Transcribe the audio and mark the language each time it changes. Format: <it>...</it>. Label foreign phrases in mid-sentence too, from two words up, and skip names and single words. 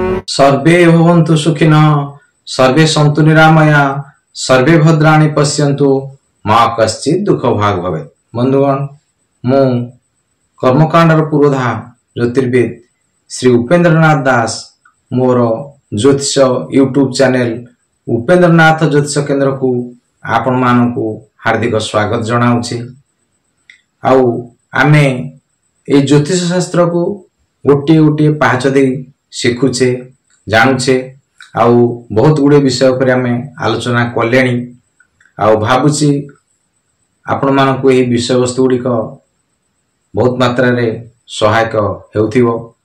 <sa>सर्वे भवन्तु सुखिनः सर्वे सन्तु निरामया सर्वे भद्राणि पश्यन्तु मा कश्चित् दुःख भाग भवेत्।</sa> <or>ବନ୍ଧୁଗଣ ମୁଁ କର୍ମକାଣ୍ଡର ପୁରୋଧା ଜ୍ୟୋତିର୍ବିଦ ଶ୍ରୀ ଉପେନ୍ଦ୍ରନାଥ ଦାସ ମୋର ଜ୍ୟୋତିଷ</or> <en>YouTube channel</en> <or>ଉପେନ୍ଦ୍ରନାଥ ଜ୍ୟୋତିଷ କେନ୍ଦ୍ରକୁ ଆପଣ ମାନଙ୍କୁ ହାର୍ଦ୍ଦିକ ସ୍ୱାଗତ ଜଣାଉଛି। ଆଉ ଆମେ ଏ ଜ୍ୟୋତିଷ ଶାସ୍ତ୍ରକୁ ଗୋଟେ ଗୋଟେ ପାହାଚ ଦେଇ ଶିଖୁଛେ ଜାଣୁଛେ ଆଉ ବହୁତ ଗୁଡ଼େ ବିଷୟ ଉପରେ ଆମେ ଆଲୋଚନା କଲେଣି ଆଉ ଭାବୁଛି ଆପଣ ମାନଙ୍କୁ ଏ ବିଷୟ ବସ୍ତୁ ଗୁଡ଼ିକ ବହୁତ ମାତ୍ରା ରେ ସହାୟକ ହେଉଥିବ।</or>